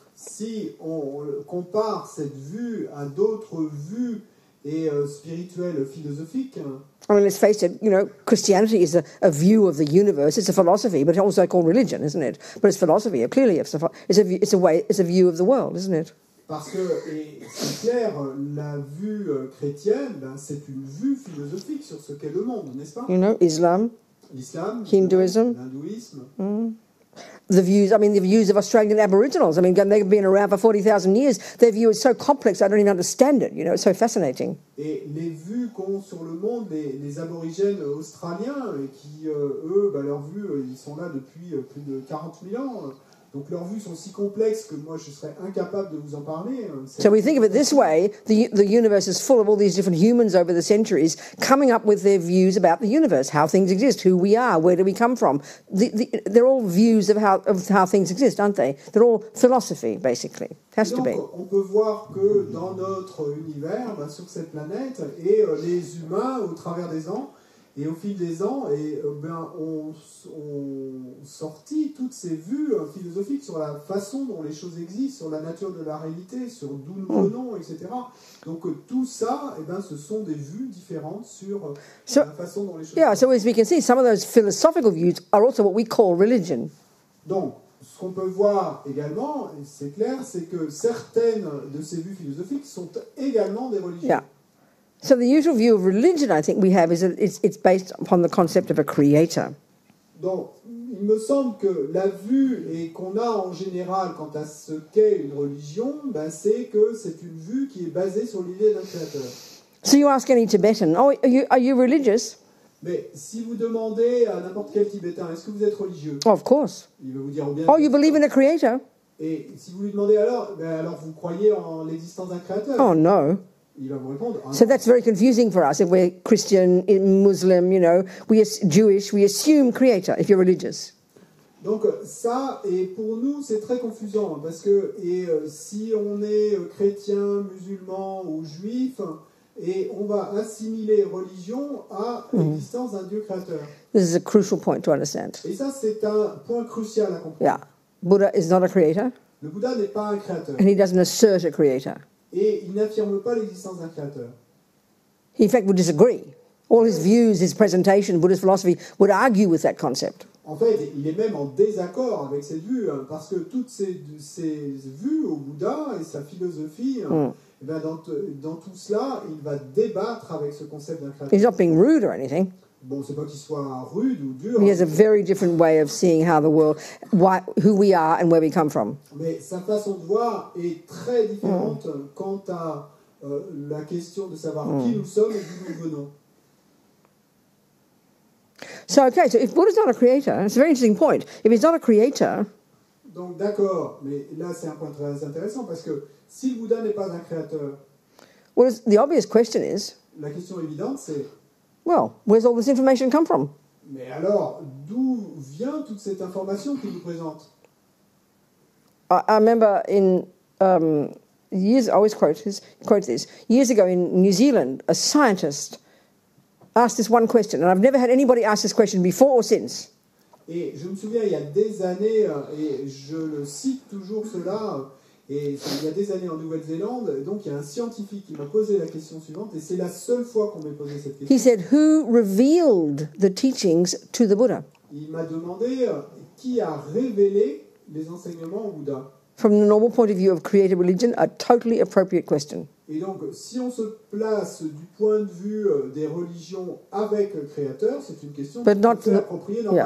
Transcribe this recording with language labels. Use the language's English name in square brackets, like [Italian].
[French] Si on compare cette vue à d'autres vues spirituelles, philosophiques. [English] I mean, let's face it. Christianity is a view of the universe. It's a philosophy, but it's also called religion, isn't it? But it's philosophy. Clearly, it's a view of the world, isn't it? [French] Parce que, et c'est clair, la vue chrétienne, ben, c'est une vue philosophique sur ce qu'est le monde, n'est-ce pas? [English] You know, Islam, [French] L'islam, [English] Hinduism. [French] l'hindouisme. [English] The views of Australian Aboriginals. I mean, they've been around for 40,000 years. Their view is so complex, I don't even understand it. You know, it's so fascinating. [French] Et les vues qu'ont sur le monde les aborigènes australiens, et qui, eux, ben, leurs vues, ils sont là depuis plus de 40 000 ans. Donc leurs vues sont si complexes que moi je serais incapable de vous en parler. [English] So we think of it this way, the universe is full of all these different humans over the centuries coming up with their views about the universe, how things exist, who we are, where do we come from. They're all views of how things exist, aren't they? They're all philosophy, basically. It has to be. [French] On peut voir que dans notre univers, ben, sur cette planète, et les humains au travers des ans, et au fil des ans, ont sorti toutes ces vues philosophiques sur la façon dont les choses existent, sur la nature de la réalité, sur d'où nous venons, etc. Donc tout ça, ce sont des vues différentes sur la façon dont les choses existent. [English] So as we can see, some of those philosophical views are also what we call religion. [French] Donc, ce qu'on peut voir également, et c'est clair, c'est que certaines de ces vues philosophiques sont également des religions. [English] Yeah. So the usual view of religion, I think we have, is that it's based upon the concept of a creator. [French] Donc, il me semble que la vue et qu'on a en général quant à ce qu'est une religion, c'est que c'est une vue qui est basée sur l'idée d'un créateur. [English] So you ask any Tibetan, oh, are you religious? [French] Mais si vous demandez à n'importe quel Tibétain, est-ce que vous êtes religieux? [English] Oh, of course. [French] Il va vous dire bien. [English] Oh, you believe in a creator? [French] Et si vous lui demandez alors vous croyez en l'existence d'un créateur? [English] Oh no. [French] Il va vous répondre. [English] So that's very confusing for us. If we're Christian, Muslim, you know, we are Jewish, we assume creator if you're religious. [French] Donc ça, et pour nous, c'est très confusant, parce que si on est chrétien, musulman ou juif, et on va assimiler religion à l'existence d'un Dieu créateur. [English] This is a crucial point to understand. [French] Et ça, c'est un point crucial à comprendre. [English] Yeah. Buddha is not a creator. [French] Le Bouddha n'est pas un créateur. [English] And he doesn't assert a creator. [French] Et il n'affirme pas l'existence d'un créateur. [English] He, in fact, would disagree. All his views, his presentation, Buddhist philosophy would argue with that concept. [French] En fait, il est même en désaccord avec cette vue, parce que toutes ces vues au Bouddha et sa philosophie, dans tout cela, il va débattre avec ce concept d'un créateur. [English] He's not being rude or anything. [French] Bon, c'est pas qu'il soit rude ou dur. [English] He has a very different way of seeing how the world, who we are and where we come from. [French] Mais sa façon de voir est très différente quant à la question de savoir qui nous sommes et d'où nous venons. [English] So if Buddha's not a creator, it's a very interesting point. If he's not a creator, [French] donc d'accord, mais là c'est un point très intéressant parce que si le Bouddha n'est pas un créateur, [English] the obvious question is, [French] la question évidente c'est, [English] well, where's all this information come from? [French] Mais alors, d'où vient toute cette information qu'il nous présente? [English] I remember in years, I always quote this, years ago in New Zealand, a scientist asked this one question, and I've never had anybody ask this question before or since. [French] Et je me souviens, il y a des années, et je le cite toujours cela, et il y a des années en Nouvelle-Zélande, donc il y a un scientifique qui m'a posé la question suivante, et c'est la seule fois qu'on m'ait posé cette question. [English] He said, who revealed the teachings to the Buddha? [French] Il m'a demandé qui a révélé les enseignements au Bouddha. [English] From the normal point of view of creative religion, a totally appropriate question. [French] Et donc, si on se place du point de vue des religions avec le Créateur, c'est une question tout à fait appropriée, normale.